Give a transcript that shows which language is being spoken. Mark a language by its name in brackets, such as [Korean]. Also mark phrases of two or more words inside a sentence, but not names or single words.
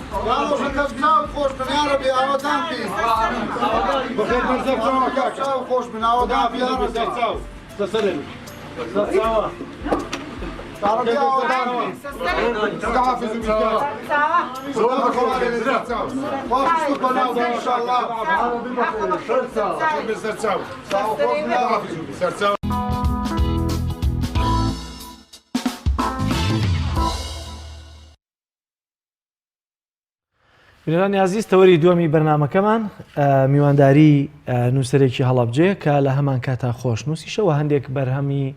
[Arabic] خوش من عودان يا رب تسلم تعرف يا عودان تعافي زميلك ان شاء الله [Central Kurdish] بینەرانی عزیز تەوەری دووەمی بەرنامەکەمان میوانداری نووسەرێکی هەڵەبجێ کە لە هەمان کاتا خۆشنووسیشەوە هەندێک بەرهەمی